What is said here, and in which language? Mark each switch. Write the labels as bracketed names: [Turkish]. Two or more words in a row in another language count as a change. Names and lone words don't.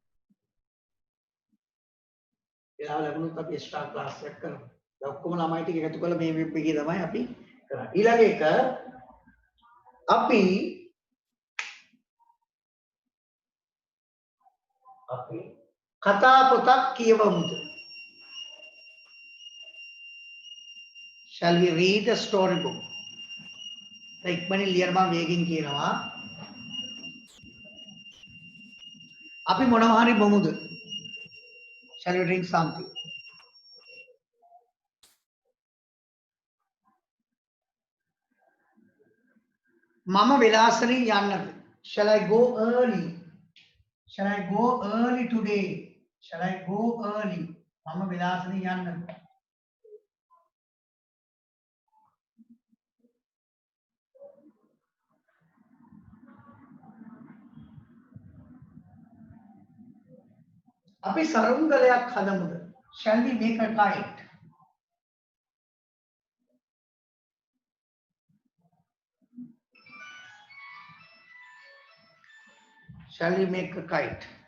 [Sinhala] වෙලාව ලැබුණොත් අපි එක්ස්ට්‍රා ක්ලාස් එකක් කරමු. දැන් ඔක්කොම ළමයි ටික එකතු කරලා මේ වෙබ් එකේ තමයි අපි කරන්නේ. ඊළඟ එක අපි කතා පොතක් කියවමුද? [English] Shall we read a story book? [Sinhala] ඉක්මනින් ලියන්න මම වේගෙන් කියනවා. අපි මොනවා හරි බොමුද? [English] Shall we drink something? [Sinhala] මම වෙලාසලින් යන්නද? [English] Shall I go early? Shall I go early today? Shall I go early? [Sinhala] මම වෙලාසලින් යන්නද? අපි සරුංගලයක් හදමුද? [English] Shall we make a kite? Shall we make a kite?